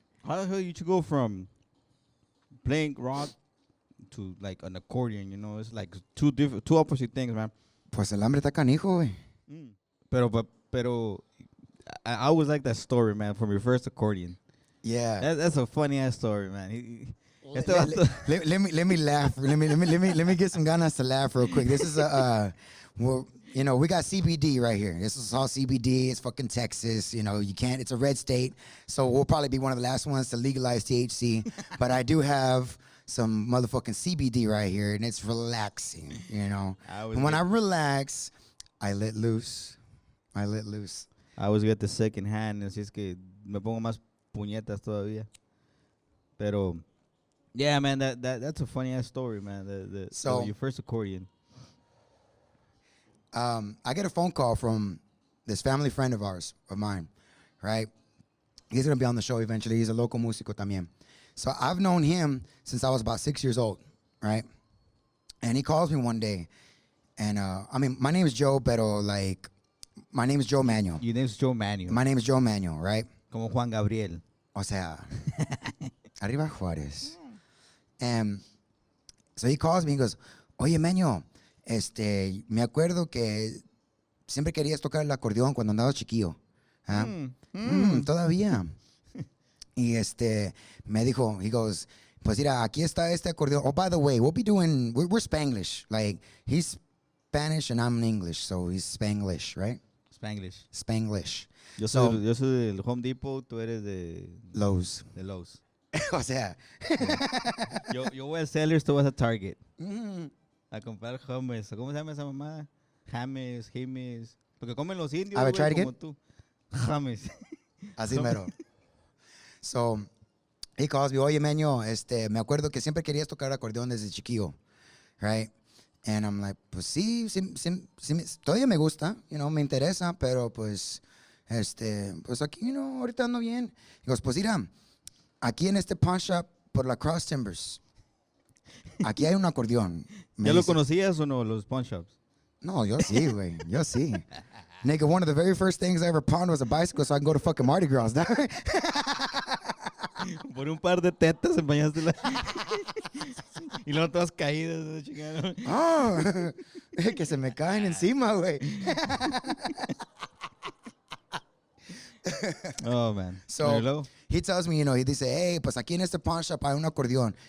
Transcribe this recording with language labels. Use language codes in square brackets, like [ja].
[en] How the hell you should go from playing rock to like an accordion? You know, it's like two opposite things, man. [es] Pues el hambre está canijo, güey. [en] Pero, I always like that story, man, from your first accordion. Yeah. That's a funny ass story, man. Let me laugh. Let me get some ganas to laugh real quick. This is well, you know, we got CBD right here. This is all CBD. It's fucking Texas. You know, you can't. It's a red state, so we'll probably be one of the last ones to legalize THC. But I do have some motherfucking CBD right here, and it's relaxing. You know, and when I relax, I let loose. I let loose. I always get the second hand, [es] así es que me pongo más puñetas todavía. [en] Pero, yeah, man, that's a funny ass story, man. So your first accordion. I get a phone call from this family friend of mine, right? He's gonna be on the show eventually. He's a local [es] músico también. [en] So I've known him since I was about 6 years old, right? And he calls me one day, and I mean, my name is Joe, pero like, my name is Joe Manuel. Your name is Joe Manuel. My name is Joe Manuel, right? [es] Como Juan Gabriel. O sea, arriba Juárez. [en] And so he calls me and goes, [es] oye, Manuel, me acuerdo que siempre querías tocar el acordeón cuando andabas chiquillo. ¿Ah? Todavía. Y me dijo, [en] he goes, [es] pues mira, aquí está este acordeón. [en] Oh, by the way, we're Spanglish. Like, he's Spanish and I'm English, so he's Spanglish, right? Spanglish. [es] Yo soy del Home Depot, tú eres de Lowe's. De Lowe's. O sea. yo voy a Sellers, tú vas a Target. A comprar hummus. ¿Cómo se llama esa mamá? James. Porque comen los indios, A ver, güey, [en] try it [es] como [en] again. [es] tú. James. Así mero. [en] So, he calls me, [es] oye, Meño, me acuerdo que siempre querías tocar acordeón desde chiquillo, [en] right? And I'm like, [es] pues sí, todavía me gusta, you know, me interesa, pero pues, pues aquí, you know, ahorita ando bien. [en] He goes, [es] pues mira, aquí en este pawn shop por la Cross Timbers, aquí hay un acordeón. ¿Ya lo conocías o no, los pawn shops? No, yo sí, güey, yo sí. [en] Nigga, one of the very first things I ever pawned was a bicycle so I can go to fucking Mardi Gras, dog. [es] Por un par de tetas empañaste la... y luego todas caídas, chingada. Oh, que se me caen encima, güey. [en] Oh, man. So, he tells me, you know, [es] he dice, [en] hey, [es] pues aquí en este pawn shop hay un acordeón.